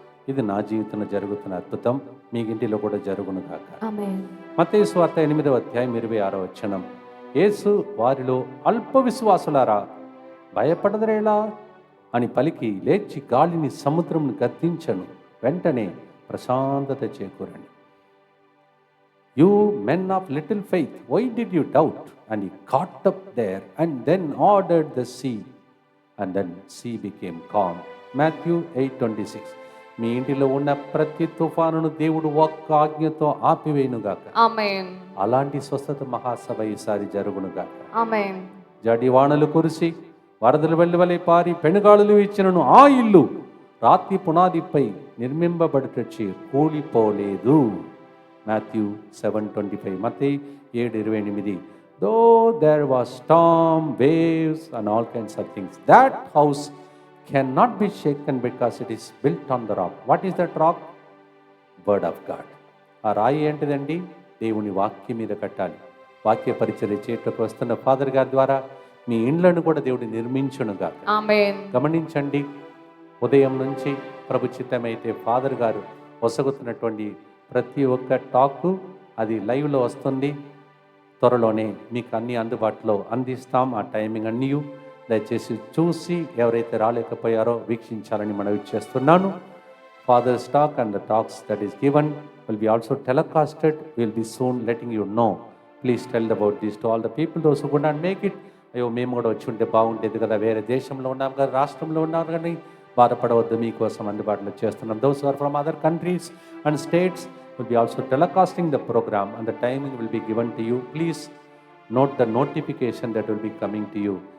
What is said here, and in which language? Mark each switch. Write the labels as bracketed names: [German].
[Telugu] ఇది నా జీవితంలో జరుగుతున్న అద్భుతం, మీ ఇంటిలో కూడా జరుగును గాక. మత్తయి సువార్త 8వ అధ్యాయం 26వ వచనం, యేసు వారిలో అల్ప విశ్వాసులారా భయపడదరేలా అని పలికి లేచి గాలిని సముద్రంను గద్దించను, వెంటనే ప్రశాంతత చేకూరని. [English] You men of little faith, why did you doubt? And he caught up there and then ordered the sea, and then sea became calm. Matthew 8:26. [Telugu] మీ ఇంటిలో ఉన్న ప్రతి తుఫానును దేవుడు ఒక్క ఆజ్ఞతో ఆపివేయునుగాక. ఆమేన్. అలాంటి స్వస్థత మహాసభ ఈసారి జరుగునుగాక. ఆమేన్. జడివానలు కురిసి వరదలు వెల్లువలై పారి పెనుగాలులు ఇచ్చినను ఆ ఇల్లు రాతి పునాదిపై నిర్మింపబడిటచ్చి కూలిపోలేదు. Matthew 7:25. Mattayi 7:28. [English] though there was storm, waves, and all kinds of things, that house cannot be shaken because it is built on the rock. What is that rock? Word of God. [Telugu] ఆ రాయి ఏంటిదండి? దేవుని వాక్యం మీద కట్టాలి. వాక్య పరిచర్య చేయటకు వస్తున్న ఫాదర్ గారి ద్వారా మీ ఇండ్లను కూడా దేవుడు నిర్మించునుగా. ఆమేన్. గమనించండి, ఉదయం నుంచి ప్రభు చిత్తమైతే ఫాదర్ గారు వసగుతున్నటువంటి ప్రతి ఒక్క టాకు అది లైవ్లో వస్తుంది. త్వరలోనే మీకు అన్ని అందుబాటులో అందిస్తాం. ఆ టైమింగ్ అన్నీ దయచేసి చూసి ఎవరైతే రాలేకపోయారో వీక్షించాలని మనవి చేస్తున్నాను. [English] Father's talk and the talks that is given will be also telecasted. We'll be soon letting you know. Please tell about this to all the people, those who could not make it. [Telugu] అయ్యో మేము కూడా వచ్చి ఉంటే బాగుండేది కదా, వేరే దేశంలో ఉన్నాం కదా, రాష్ట్రంలో ఉన్నాం కానీ బాధపడవద్దు, మీకోసం అందుబాటులో చేస్తున్నాం. [English] those who are from other countries and states will be also telecasting the program and the timing will be given to you. Please note the notification that will be coming to you.